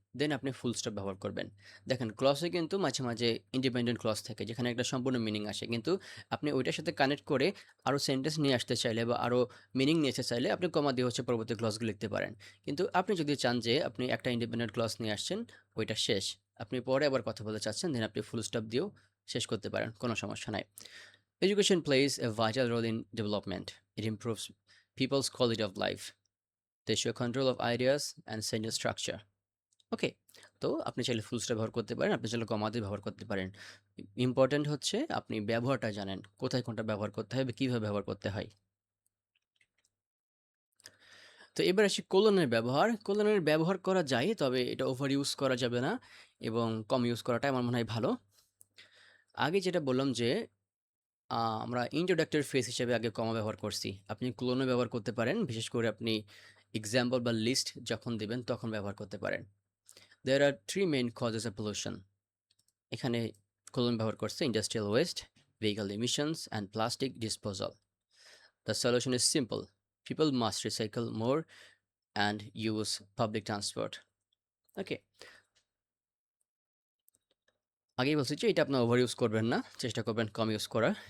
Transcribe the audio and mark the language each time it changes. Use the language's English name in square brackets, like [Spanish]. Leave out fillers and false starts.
[Bangla] দেন আপনি full stop ব্যবহার করবেন। দেখেন ক্লসে কিন্তু মাঝে মাঝে ইন্ডিপেন্ডেন্ট ক্লস থাকে যেখানে একটা সম্পূর্ণ মিনিং আসে, কিন্তু আপনি ওইটার সাথে কানেক্ট করে আরও সেন্টেন্স নিয়ে আসতে চাইলে বা আরও মিনিং নিয়ে আসতে চাইলে আপনি কমা দিয়ে হচ্ছে পরবর্তী ক্লসগুলো লিখতে পারেন। কিন্তু আপনি যদি চান যে আপনি একটা ইন্ডিপেন্ডেন্ট ক্লস নিয়ে আসছেন, ওইটা শেষ, আপনি পরে আবার কথা বলতে চাচ্ছেন, দেন আপনি ফুল স্টপ দিয়েও শেষ করতে পারেন, কোনো সমস্যা নাই। [English] Education plays a vital role in development. It improves people's quality of life. They show control of ideas and sentence structure. [Bangla] ওকে, তো আপনি চাইলে ফুল স্টপ ব্যবহার করতে পারেন, আপনি চাইলে কমা দিয়ে ব্যবহার করতে পারেন। ইম্পর্ট্যান্ট হচ্ছে আপনি ব্যবহারটা জানেন, কোথায় কোনটা ব্যবহার করতে হয় বা কীভাবে ব্যবহার করতে হয়। তো এবার আসি কোলনের ব্যবহার। কোলনের ব্যবহার করা যায়, তবে এটা ওভার ইউজ করা যাবে না এবং কম ইউজ করাটাই আমার মনে হয় ভালো। আগে যেটা বললাম যে আমরা ইন্ট্রোডাক্টরি ফ্রেজ হিসেবে আগে কমা ব্যবহার করছি। আপনি ক্লোনও ব্যবহার করতে পারেন, বিশেষ করে আপনি এক্সাম্পল বা লিস্ট যখন দিবেন তখন ব্যবহার করতে পারেন। [English] There are three main causes of pollution. [Bangla] এখানে কোলন ব্যবহার করছে [English] Industrial waste, vehicle emissions and plastic disposal. The solution is simple, people must recycle more and use public transport. [Bangla] ওকে, আগেই বলছি যে এটা আপনি ওভার ইউজ করবেন না, চেষ্টা করবেন কম ইউজ করার।